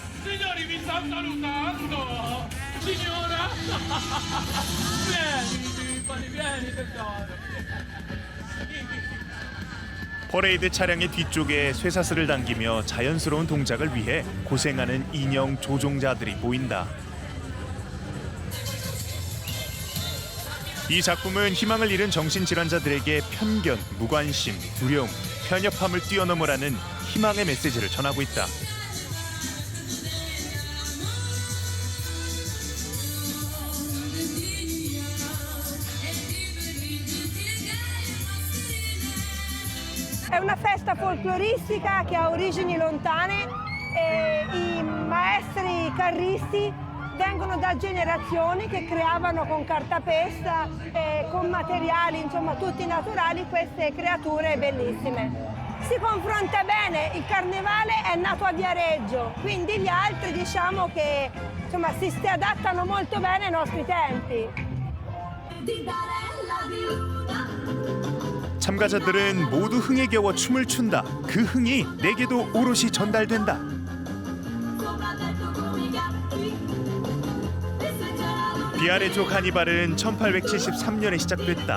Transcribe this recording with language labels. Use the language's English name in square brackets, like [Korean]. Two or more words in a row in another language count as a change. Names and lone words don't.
[Korean] 퍼레이드 차량의 뒤쪽에 쇠사슬을 당기며 자연스러운 동작을 위해 고생하는 인형 조종자들이 보인다. 이 작품은 희망을 잃은 정신질환자들에게 편견, 무관심, 두려움, 편협함을 뛰어넘으라는 희망의 메시지를 전하고 있다. [Italian] È una festa folcloristica che ha origini lontane e i maestri carristi vengono da generazioni che creavano con cartapesta e con materiali, insomma, tutti naturali, queste creature bellissime. Si confronta bene, il carnevale è nato a Viareggio, quindi gli altri diciamo che insomma, si adattano molto bene ai nostri tempi. [Korean] 참가자들은 모두 흥에 겨워 춤을 춘다. 그 흥이 내게도 오롯이 전달된다. 비아레초 카니발은 1873년에 시작됐다.